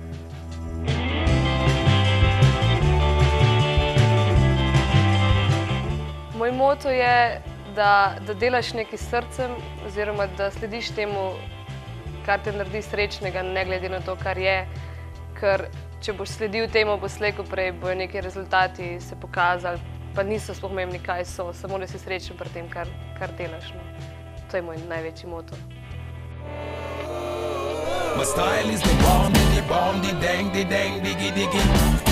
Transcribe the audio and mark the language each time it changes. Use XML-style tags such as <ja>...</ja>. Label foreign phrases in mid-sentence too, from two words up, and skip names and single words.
<sl>Moj moto je, da delaš nekaj s srcem, oziroma da slediš temu, kar te naredi srečnega, ne glede na to, kar je, ker če boš sledil temu, bo slej ko prej bojo neki rezultati se pokazali, pa niso sploh pomembni, kaj so, samo da si srečen pri tem, kar delaš. No. To je moj največji moto.</sl> <en>My style is the bomb, the dang, the dang, diggy, diggy.</en>